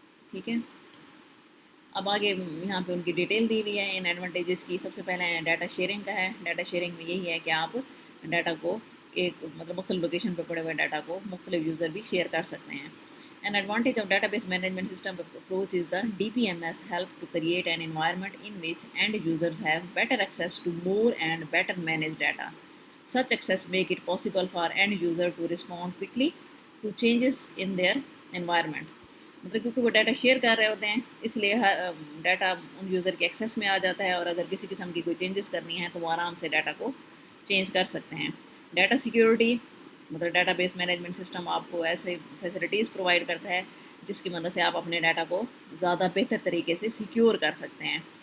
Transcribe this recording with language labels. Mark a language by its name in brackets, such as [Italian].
[Urdu] ٹھیک ہے, اب آگے یہاں پہ ان کی ڈیٹیل دی ہوئی ہے ان ایڈوانٹیجز کی. سب سے پہلے ڈیٹا شیئرنگ کا ہے. ڈیٹا شیئرنگ میں یہی ہے کہ آپ ڈیٹا کو ایک مطلب مختلف لوکیشن پہ پڑے ہوئے ڈیٹا کو مختلف یوزر بھی شیئر کر سکتے ہیں. [English] An advantage of database management system approach is the DBMS help to create an environment in which end users have better access to more and better managed data. Such access make it possible for end user to respond quickly to changes in their environment. [Urdu] مطلب کیونکہ وہ data share کر رہے ہوتے ہیں اس لیے data in user کے access میں آ جاتا ہے, اور اگر کسی قسم کی کوئی چینجز کرنی ہے تو وہ آرام سے ڈیٹا کو چینج کر سکتے ہیں. ڈیٹا سیکیورٹی مطلب ڈیٹا بیس مینجمنٹ سسٹم آپ کو ایسے فیسلٹیز پرووائڈ کرتا ہے جس کی مدد سے آپ اپنے ڈیٹا کو زیادہ بہتر طریقے سے سیکیور کر سکتے ہیں.